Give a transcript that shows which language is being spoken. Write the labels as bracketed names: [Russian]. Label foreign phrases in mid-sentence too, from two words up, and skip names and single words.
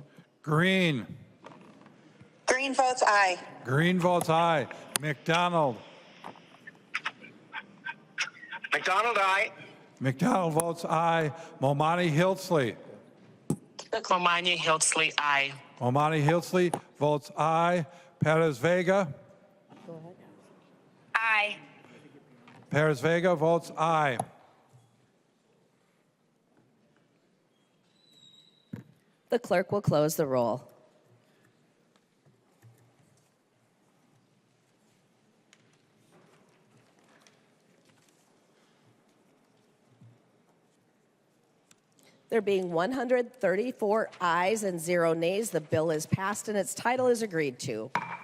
[English] Green. Green votes aye. Green votes aye. McDonald. McDonald, aye. McDonald votes aye. Momani Hiltzley. Momani Hiltzley, aye. Momani Hiltzley votes aye. Perez Vega. Aye. Perez Vega votes aye. The clerk will close the roll. There being 134 ayes and 0 nays, the bill is passed and its title is agreed to.